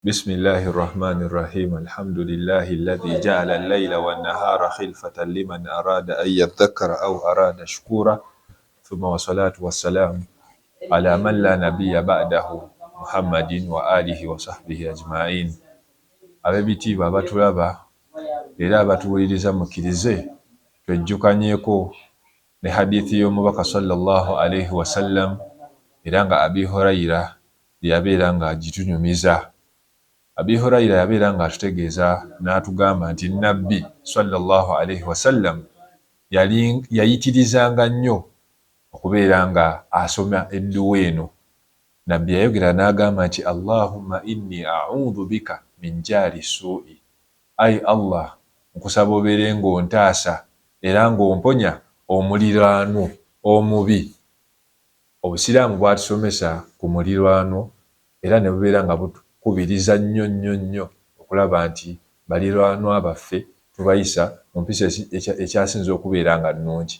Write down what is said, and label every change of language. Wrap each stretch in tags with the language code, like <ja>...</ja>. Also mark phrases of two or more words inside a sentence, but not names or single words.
<ar>بسم الله الرحمن الرحيم الحمد لله الذي جعل الليل والنهار خلفة لمن أراد أن يذكر أو أراد شكورا ثم والصلاة والسلام على من لا نبي بعده محمد وآله وصحبه أجمعين.</ar> <lg>ab'ebitiibwa abatulaba era abatuwuliriza mukkirize twejjukanyeko ne hadithi y'omubaka</lg> <ar>صلى الله عليه وسلم</ar> <lg>era nga Abi Hurayra yabeera nga agitunyumiza. Abi Hurayra yabeera nga atutegeeza n'atugamba nti Nabbi</lg> <ar>صلى الله عليه وسلم</ar> <lg>yayitirizanga nnyo okubeera nga asoma edduwa eno. Nabbi yayogera n'agamba nti</lg> <ar>اللهم إني أعوذ بك من جار السوء,</ar> <lg>ai Allah nkusaba obeere ng'ontaasa era ng'omponya omuliraano omubi. Obusiraamu bwatusomesa ku muliraano era ne bubeera nga butukubiriza nnyo okulaba nti baliraanwa baffe tubayisa mu mpisa ekyasinze okubeera nga nnungi.</lg>